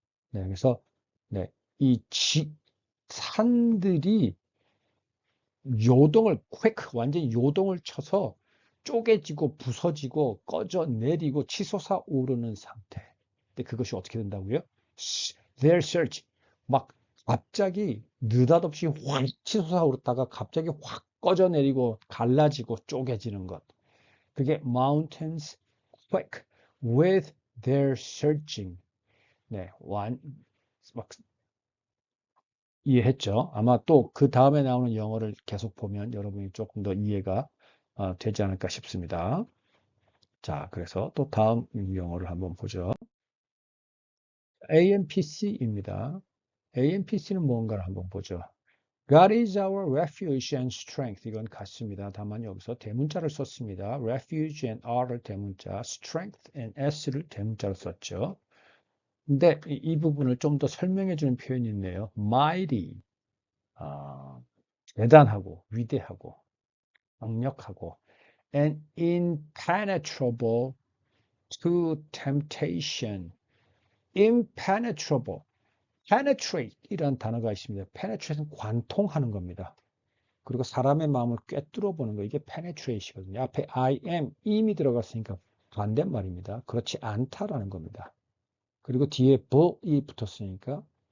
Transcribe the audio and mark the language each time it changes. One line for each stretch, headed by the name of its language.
Korean: 네, 그래서 네, 이 산들이 요동을 완전히 요동을 쳐서 쪼개지고 부서지고 꺼져 내리고 치솟아 오르는 상태. 근데 그것이 어떻게 된다고요?
English: Their search
Korean: 막 갑자기 느닷없이 확 치솟아 오르다가 갑자기 확 꺼져 내리고 갈라지고 쪼개지는 것.
English: 그게 mountains quake with their searching.
Korean: 네, 막 이해했죠? 아마 또 그 다음에 나오는 영어를 계속 보면 여러분이 조금 더 이해가 되지 않을까 싶습니다. 자, 그래서 또 다음 영어를 한번 보죠. AMPC입니다. AMPC는 뭔가를 한번 보죠.
English: God is our refuge and strength.
Korean: 이건 같습니다. 다만 여기서 대문자를 썼습니다. refuge and R을 대문자, strength and S를 대문자로 썼죠. 근데 이 부분을 좀 더 설명해 주는 표현이 있네요.
English: mighty.
Korean: 대단하고 위대하고 강력하고
English: and impenetrable to temptation. impenetrable.
Korean: penetrate 이라는 단어가 있습니다. penetrate는 관통하는 겁니다. 그리고 사람의 마음을 꿰뚫어 보는 거 이게 penetrate이거든요. 앞에 I am, im이 들어갔으니까 반대말입니다. 그렇지 않다라는 겁니다. 그리고 뒤에 but이 붙었으니까